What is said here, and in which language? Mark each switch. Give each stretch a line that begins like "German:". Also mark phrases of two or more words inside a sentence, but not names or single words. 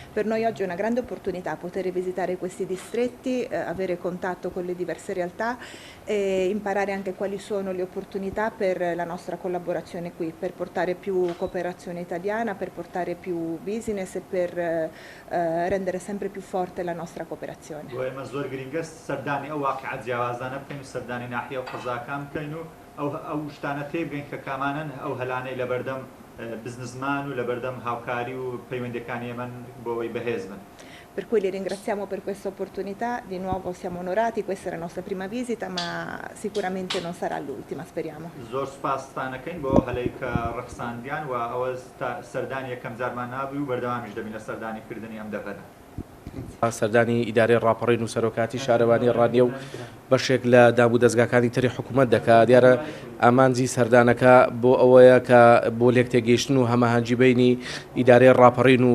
Italian: Per noi oggi è una grande opportunità poter visitare questi distretti, avere contatto con le diverse realtà e imparare anche quali sono le opportunità per la nostra collaborazione qui, per portare più cooperazione italiana, per portare più business e per rendere sempre più forte la nostra cooperazione.
Central Kurdish: ئێمە زۆر گرنگە سەردانی ئەو واقعە جیاوازانە بکەین و سەردانی ناحیە و قەزاکان بکەین و ئەو شتانە تێبگەین کە کامانن ئەو هەلانەی لەبەردەم بزنسمان و لەبەردەم هاوکاری و پەیوەندیەکانی ئێمە بۆەوەی بەهێز بن.
Italian: Per cui li ringraziamo per questa opportunità, di nuovo siamo onorati, questa è la nostra prima visita ma sicuramente non sarà l'ultima, speriamo.
Central Kurdish: زۆر سپاستانەکەین بۆ هەلەی کە ڕەخساندیان و ئەوە سەردانی یەکەم جارمان نابووی و بەردەوامیش دەبین لە سەردانیکردنی ئەم دەڤەرە. سەردانی ئیدارەی ڕاپەڕین و سەرۆکاتی شارەوانی ڕادیۆ و بەشێک لە دابوو دەستگاکانی تری حکوومەت دەکات دیارە ئامانجی سەردانەکە بۆ ئەوەیە کە بۆ لێک تێگەیشتن و هەماهەنگی بینی ئیدارەی ڕاپەڕین و